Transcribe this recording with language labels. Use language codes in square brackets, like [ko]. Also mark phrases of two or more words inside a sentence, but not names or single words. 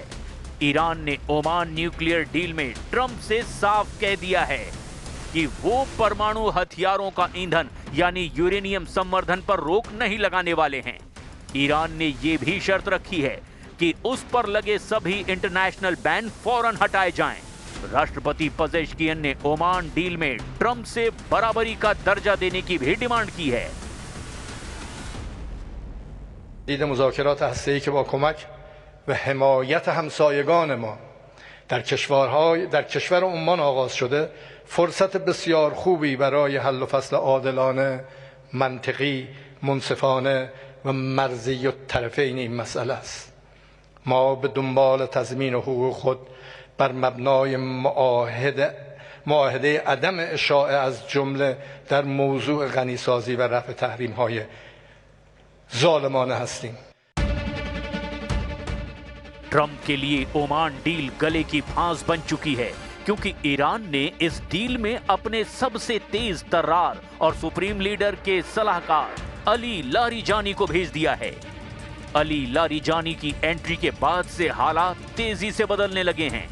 [hi] ईरान ने ओमान [en] nuclear deal [hi] में ट्रंप से साफ कह दिया है कि वो परमाणु हथियारों का ईंधन यानी यूरेनियम संवर्धन पर रोक नहीं लगाने वाले हैं। ईरान ने ये भी शर्त रखी है कि उस पर लगे सभी [en] international ban [hi] फौरन हटाए जाएं। राष्ट्रपति पजेश्कियन ने ओमान डील में ट्रंप से बराबरी का दर्जा देने की भी डिमांड की है। [fa] دید مذاکرات هسته‌ای که با کمک و حمایت همسایگان ما در کشور عمان آغاز شده فرصت بسیار خوبی برای حل و فصل عادلانه، منطقی، منصفانه و مرزی الطرفین این مسئله است. ما به دنبال تضمین حقوق خود بر مبنای معاهده عدم اشاعه از جمله در موضوع غنیسازی و رفع تحریم‌های ظالمانه هستیم. [hi] ट्रंप के लिए ओमान डील गले की फांस बन चुकी है, क्योंकि ईरान ने इस डील में अपने सबसे तेज तर्रार और [en] supreme leader [hi] के सलाहकार अली लारिजानी को भेज दिया है। अली लारिजानी की एंट्री के बाद से हालात तेजी से बदलने लगे हैं।